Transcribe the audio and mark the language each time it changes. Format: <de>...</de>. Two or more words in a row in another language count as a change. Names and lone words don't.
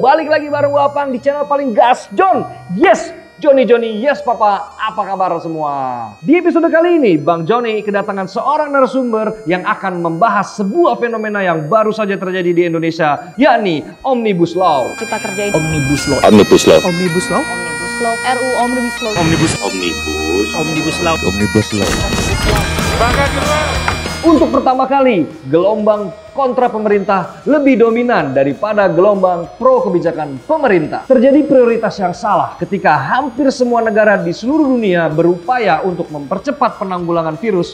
<id>Balik lagi bareng Wapang di channel paling gas John.</id> <en>Yes, Johnny, yes Papa,</en> <id>apa kabar semua? Di episode kali ini, Bang Johnny kedatangan seorang narasumber yang akan membahas sebuah fenomena yang baru saja terjadi di Indonesia, yakni Omnibus Law. Cipta Kerja itu. Omnibus Law. Omnibus Law. Omnibus Law. Omnibus Law. RUU Omnibus Law. Omnibus Law. Omnibus Law. Untuk pertama kali, gelombang kontra pemerintah lebih dominan daripada gelombang pro kebijakan pemerintah. Terjadi prioritas yang salah ketika hampir semua negara di seluruh dunia berupaya untuk mempercepat penanggulangan virus.</id>